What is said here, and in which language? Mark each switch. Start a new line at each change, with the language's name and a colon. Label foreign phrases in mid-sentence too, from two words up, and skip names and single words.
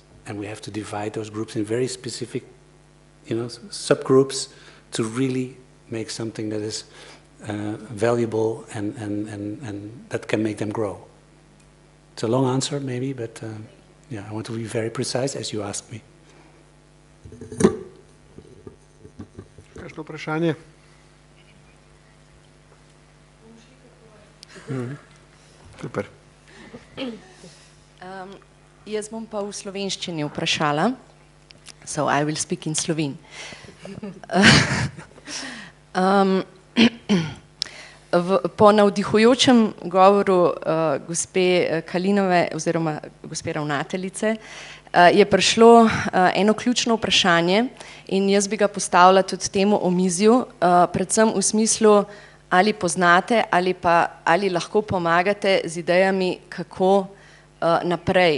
English: And we have to divide those groups in very specific, subgroups to really make something that is valuable and that can make them grow. It's a long answer, maybe, but yeah, I want to be very precise as you asked me.
Slovenian: Kakšno vprašanje? Super. Jaz bom pa v slovenščini vprašala.
English: So I will speak in Slovene.
Slovenian: Po navdihujočem govoru gospe Kalinove oziroma gospe ravnateljice je prišlo eno ključno vprašanje in jaz bi ga postavila tudi temu omizju, predvsem v smislu, ali poznate ali lahko pomagate z idejami, kako naprej.